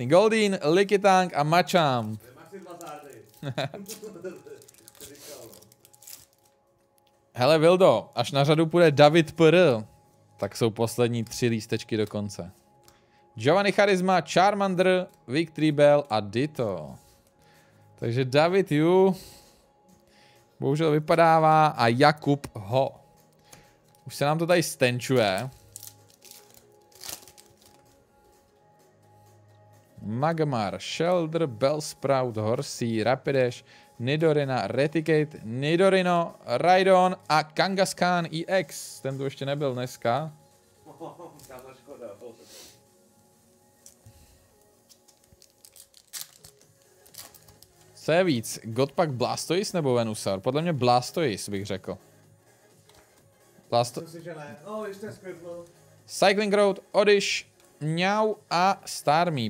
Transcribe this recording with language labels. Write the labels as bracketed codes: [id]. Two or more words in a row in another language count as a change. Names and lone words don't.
[cs] Goldeen, Lickitung a Machamp. Hele Vildo, až na řadu půjde David PR, tak jsou poslední 3 lístečky do konce. Giovanni Charisma, Charmander, Victreebel a Ditto. Takže David Yu bohužel vypadává a Jakub Ho. Už se nám to tady stenčuje. Magmar, Shelder, Bellsprout, Horsey, Rapidash, Nidorina, Reticate, Nidorino, Rhydon a Kangaskhan EX. Ten tu ještě nebyl dneska. Co je víc? Godpack Blastoise nebo Venusaur? Podle mě Blastoise bych řekl. Cycling Road, Oddish, Meow a Starmie.